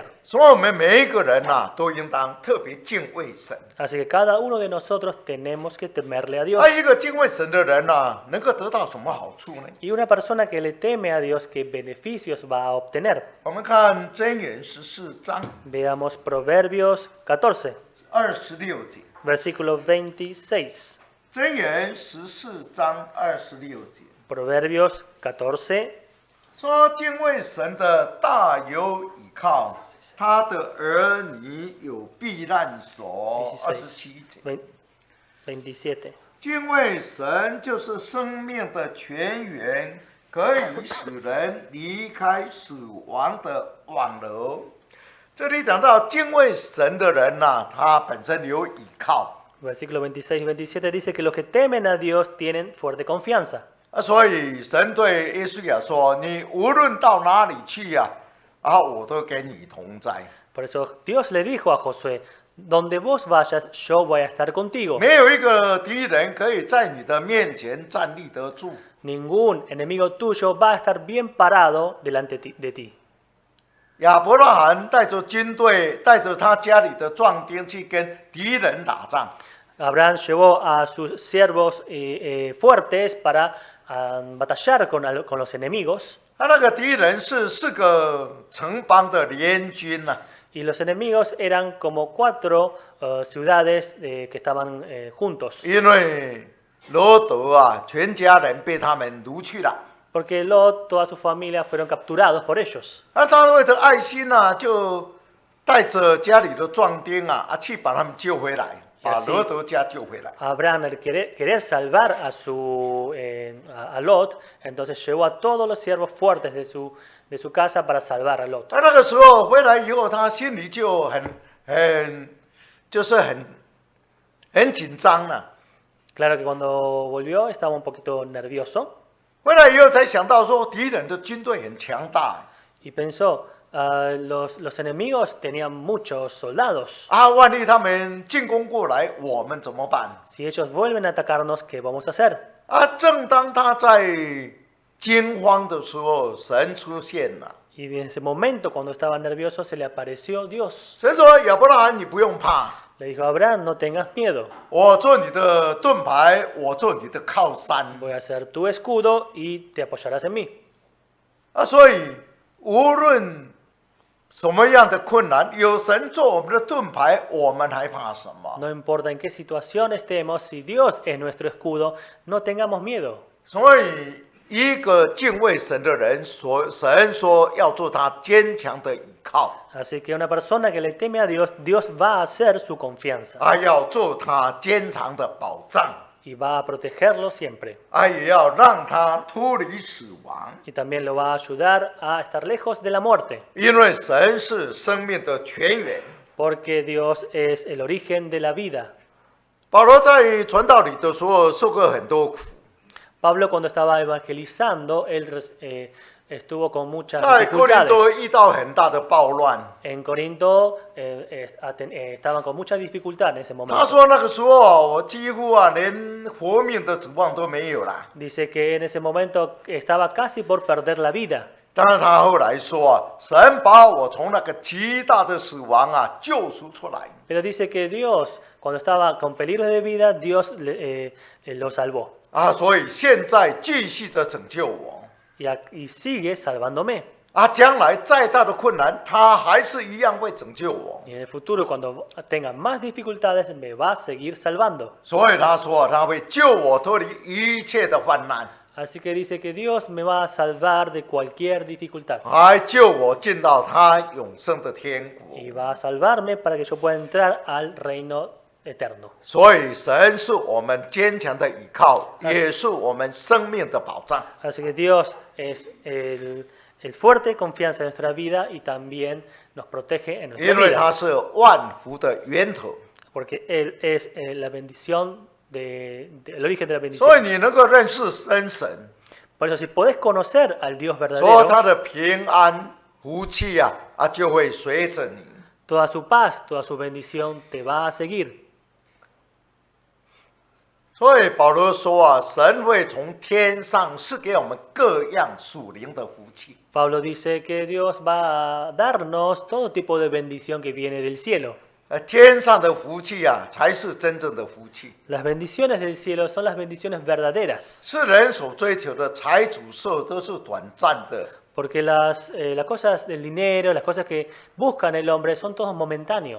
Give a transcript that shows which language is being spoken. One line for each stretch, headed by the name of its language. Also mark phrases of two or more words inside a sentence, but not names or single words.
Chinese: 所以我们每一个人啊，都应当特别敬畏神。
Spanish: Así que cada uno de nosotros tenemos que temerle a Dios.
Chinese: 而一个敬畏神的人啊，能够得到什么好处呢？
Spanish: Y una persona que le teme a Dios, ¿qué beneficios va a obtener?
Chinese: 我们看箴言14章
Spanish: Veamos Proverbios 14,
Chinese: 26 节。
Spanish: versículo 26.
Chinese: 箴言14章26节
Spanish: Proverbios 14,
Chinese: 说：敬畏神的大有倚靠，他的儿女有避难所。27节。
Spanish: 27.
Chinese: 敬畏神就是生命的泉源，可以使人离开死亡的网楼。这里讲到敬畏神的人呐、他本身有倚靠
Spanish: Versículo 26 y 27 dice que los que temen a Dios tienen fuerte confianza.
Chinese: 所以神对耶稣亚说：“你无论到哪里去呀、我都跟你同在。
Spanish: Por eso Dios le dijo a Josué, donde vos vayas, yo voy a estar contigo.
Chinese: 没有一个敌人可以在你的面前站立得住。
Spanish: Ningún enemigo tuyo va a estar bien parado delante de ti.
Chinese: 亚伯拉罕带着军队，带着他家里的壮丁去跟敌人打仗。
Spanish: Abraham llevó a sus siervos fuertes para batallar con los enemigos.
Chinese: 他那个敌人是4个城邦的联军呐、
Spanish: Y los enemigos eran como 4 ciudades que estaban juntos.
Chinese: 因为罗德啊，全家人被他们掳去了。
Spanish: porque Lot, toda su familia fueron capturados por ellos.
Chinese: 他为着爱心啊，就带着家里的壮丁啊，去把他们救回来，把罗德家救回来。
Spanish: Abraham, al querer salvar a Lot, entonces llevó a todos los siervos fuertes de su casa para salvar a Lot.
Chinese: 那个时候回来以后，他心里就很紧张了。
Spanish: Claro que cuando volvió estaba un poquito nervioso
Chinese: 回来以后才想到说，敌人的军队很强大
Spanish: y pensó, los enemigos tenían muchos soldados.
Chinese: 啊，万一他们进攻过来，我们怎么办？
Spanish: Si ellos vuelven a atacarnos, ¿qué vamos a hacer?
Chinese: 啊，正当他在惊慌的时候，神出现了。
Spanish: Y en ese momento, cuando estaba nervioso, se le apareció Dios.
Chinese: 神说：“亚伯拉罕，你不用怕，
Spanish: Le dijo a Abraham, no tengas miedo,
Chinese: 我做你的盾牌，我做你的靠山。
Spanish: voy a ser tu escudo y te apoyarás en mí.
Chinese: 啊，所以无论什么样的困难，有神做我们的盾牌，我们还怕什么？
Spanish: No importa en qué situación estemos, si Dios es nuestro escudo, no tengamos miedo.
Chinese: 所以，一个敬畏神的人，神说要做他坚强的倚靠，
Spanish: Así que una persona que le teme a Dios, Dios va a ser su confianza
Chinese: 啊，要做他坚强的保障，
Spanish: y va a protegerlo siempre.
Chinese: 啊，也要让他脱离死亡，
Spanish: Y también lo va a ayudar a estar lejos de la muerte,
Chinese: 因为神是生命的泉源。
Spanish: porque Dios es el origen de la vida.
Chinese: 保罗在传道里的时候受过很多苦。
Spanish: Pablo cuando estaba evangelizando, él estuvo con muchas
Chinese: 在哥林多
Spanish: dificultades.
Chinese: 遇到很大的暴乱，
Spanish: En Corinto estaban con mucha dificultad en ese
Chinese: 他
Spanish: momento.
Chinese: 说那个时候啊，我几乎啊连活命的指望都没有了。
Spanish: Dice que en ese momento estaba casi por perder la vida.
Chinese: 但是他后来说啊，神把我从那个极大的死亡啊救赎出来。
Spanish: Pero dice que Dios, cuando estaba con peligro de vida, Dios lo salvó
Chinese: 啊，所以现在继续的拯救我
Spanish: y sigue salvándome.
Chinese: 啊，将来再大的困难，他还是一样会拯救我。
Spanish: Y en el futuro, cuando tenga más dificultades, me va a seguir salvando.
Chinese: 所以他说啊他会救我脱离一切的患难，
Spanish: Así que dice que Dios me va a salvar de cualquier dificultad
Chinese: 还救我进到他永生的天国。
Spanish: y va a salvarme para que yo pueda entrar al reino eterno.
Chinese: 所以神是我们坚强的倚靠，也是我们生命的保障。
Spanish: Así que Dios es el fuerte confianza en nuestra vida y también nos protege en nuestra
Chinese: 因为他
Spanish: vida.
Chinese: 是万福的源头，
Spanish: Porque Él es la bendición, el origen de la
Chinese: 所以
Spanish: bendición.
Chinese: 你能够认识真神，
Spanish: Por eso, si podés conocer al Dios
Chinese: 说
Spanish: verdadero,
Chinese: 他的平安福气啊就会随着你。
Spanish: toda su paz, toda su bendición te va a seguir.
Chinese: 所以保罗说啊，神会从天上赐给我们各样属灵的福气。
Spanish: Pablo dice que Dios va a darnos todo tipo de bendición que viene del cielo.
Chinese: 天上的福气啊，才是真正的福气。
Spanish: Las bendiciones del cielo son las bendiciones verdaderas,
Chinese: 世人所追求的财主寿都是短暂的，
Spanish: porque las cosas del dinero, las cosas que buscan el hombre son todos momentáneos.